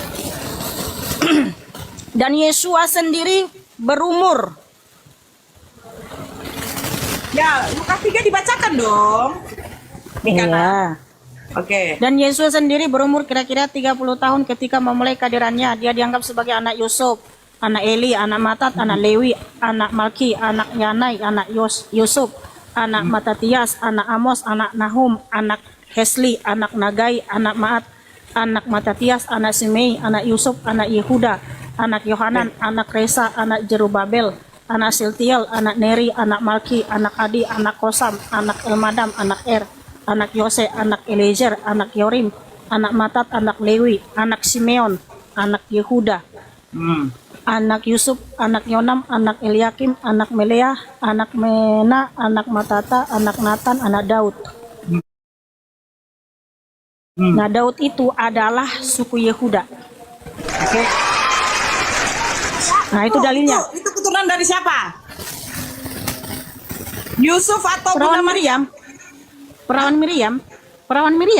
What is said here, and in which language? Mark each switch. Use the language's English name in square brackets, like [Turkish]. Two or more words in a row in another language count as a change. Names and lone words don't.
[Indonesian] Dan Yesua sendiri berumur. Ya, Lukas 3 dibacakan dong. Mikana. Iya. Oke. Dan Yesus sendiri berumur kira-kira 30 tahun ketika memulai kehadirannya. Dia dianggap sebagai anak Yusuf, anak Eli, anak Matat, anak Lewi, anak Malki, anak Yanai, anak Yusuf, anak Matatias, anak Amos, anak Nahum, anak Hesli, anak Nagai, anak Maat, anak Matatias, anak Simei, anak Yusuf, anak Yehuda, anak Yohanan, anak Resa, anak Jerubabel, anak Siltiel, anak Neri, anak Malki, anak Adi, anak Kosam, anak Elmadam, anak anak Yose, anak Elezer, anak Yorim, anak Matat, anak Lewi, anak Simeon, anak Yehuda, anak Yusuf, anak Yonam, anak Eliakim, anak Meleah, anak Mena, anak Matata, anak Natan, anak Daud. Nah, Daud itu adalah suku Yehuda. Nah, itu dalilnya. Itu keturunan dari siapa? Yusuf atau Bunda Perawan Maria? Miriam. Perawan Miriam. Perawan Miriam.